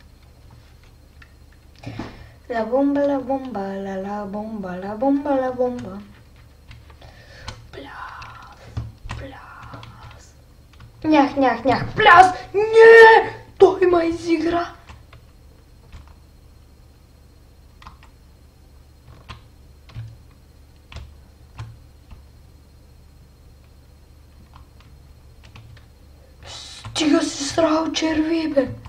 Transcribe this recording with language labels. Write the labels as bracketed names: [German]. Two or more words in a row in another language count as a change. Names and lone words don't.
[Spanish] La bomba, la bomba, la bomba, la bomba, la bomba. [Bulgarian] Пляс, пляс. Нях, нях, нях, пляс! Не! Той ма изигра! Стига си срал черви, бе!